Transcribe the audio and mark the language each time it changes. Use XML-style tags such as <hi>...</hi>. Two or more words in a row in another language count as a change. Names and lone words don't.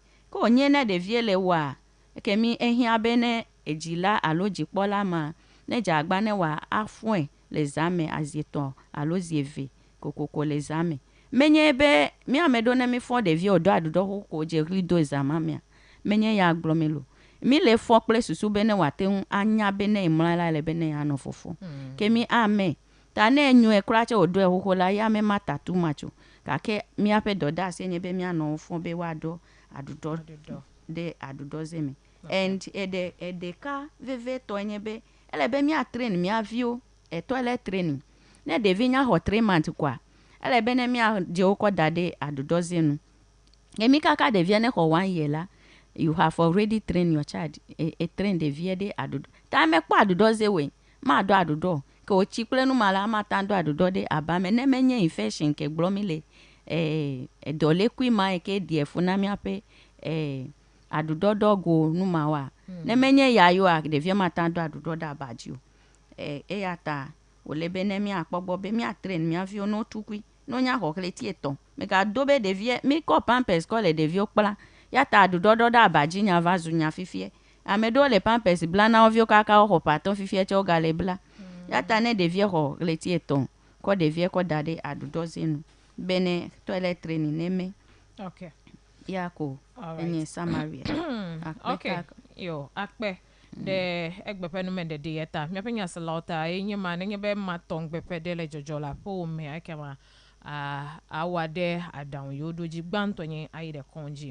<ee>Ke wònye ne ɖevie le wɔa ke mi ehiã be ne edzila alo dzikpɔla ma ne dzagba ne wòa afɔe le zã me azi 3 alo zi 2 kokoko le zã me. Menye be mi ame ɖewo ne mi fɔ ɖevie wòdo aɖuɖɔ xoxo dze ɣli do zã ma mea menye ya gblɔ mi lo. Mi le fɔ kple susu be ne wòate ŋu anya be ne mlɔ la le be ne yeanɔ fɔfɔ. Ke mi ame ta ne enyoe kura tse wòdoe xoxo la ya me ma tatu macho gake miaƒe dɔdeasi nye be mianɔ wo fɔ be woaɖɔ aɖuɖɔ ɖe aɖuɖɔ ze me. And eɖeka vevetɔ nye be ele be mia train mia viwo</ee> <en>toilet training.</en> <ee>Ne ɖevi nya xɔ 3 months koa ele be ne mia dze wo kɔ da ɖe aɖuɖɔ ze nu. Ke mi kaka ɖevia ne xɔ 1 year la</ee> <en>you have already trained your child.</en> <ee>Train ɖevia ɖe aɖuɖɔ. Ta me kpɔ aɖuɖɔ ze we ma ɖɔ aɖuɖɔ ke wòtsi kple nu ma la ma ta ɖɔ aɖuɖɔ ɖe aba me ne menye infection ke gblɔ mi le dɔlekui ma yi ke ɖi efu na miaƒe aɖuɖɔ ɖɔ go nu ma wa. Ne menye ya yoa ɖevia ma ta ɖɔ aɖuɖɔ ɖe abadzi o. Eya ta wòle be ne miakpɔ gbɔ be mia train mia viwo no tukui no nya xɔ ɣleti 3 megado be ɖevia mi kɔ pampers kɔ le ɖeviwo kpla ya ta aɖuɖɔ ɖɔ ɖe abadzi nya va zu nya fifie. Ame ɖewo le pampers bla na wo viwo kaka woxɔ patɔ fifie tse wogale bla. Ya ta ne ɖevia xɔ ɣleti 3 kɔ ɖevia kɔ da ɖe aɖuɖɔ ze nu be ne</ee> <en>toilet training</en> <ee>ne me. Okay. Ya ko enye summary. Okay. Yo akpe de egbeƒe nume ɖeɖi ya ta miaƒe nyaselawo ta enye ma nenye be matɔ ŋgbeƒe ɖe le dzɔdzɔ le aƒewo me eke ma awɔ ɖe aɖaŋu yiwo ɖo dzi gbãtɔ nye ayi ɖe kɔdzi.</ee>